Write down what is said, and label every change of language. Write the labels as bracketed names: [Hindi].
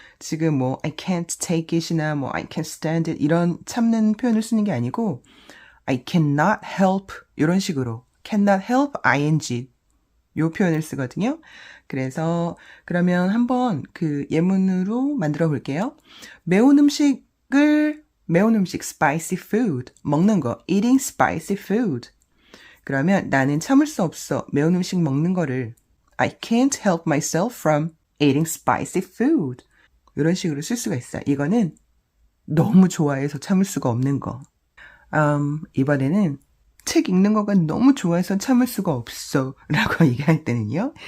[Korean] 지금 뭐 [English] I can't take it [Korean] 이나 뭐 [English] I can't stand it [Korean] 이런 참는 표현을 쓰는 게 아니고 [English] I cannot help [Korean] 이런 식으로 [English] cannot help ing [Korean] 요 표현을 쓰거든요. 그래서 그러면 한번 그 예문으로 만들어 볼게요. 매운 음식 [English] spicy food [Korean] 먹는 거 [English] eating spicy food. [Korean] 그러면 나는 참을 수 없어 매운 음식 먹는 거를 [English] I can't help myself from eating spicy food. [Korean] 이런 식으로 쓸 수가 있어요. 이거는 너무 좋아해서 참을 수가 없는 거. 이번에는 책 읽는 거가 너무 좋아해서 참을 수가 없어 라고 얘기할 때는요.